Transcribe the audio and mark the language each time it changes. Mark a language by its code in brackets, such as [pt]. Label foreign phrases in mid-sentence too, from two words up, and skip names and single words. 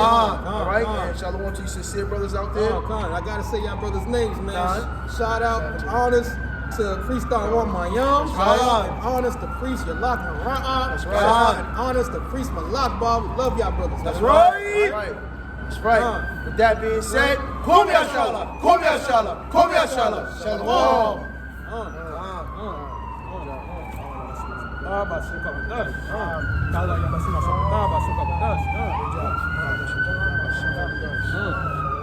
[en] All right, and shalom to you sincere brothers out there. I gotta say y'all brothers' names, man. Shout out and honors to priest Don Mayam. Shout out and honors to priest Yalak Mara'ah. That's right. Shout out and honors to priest Malak Bob. We love y'all brothers. That's right. That's right. With that being said, [he] Kum Yashala, Kum Yashala, Kum Yashala, Shalom. Good job.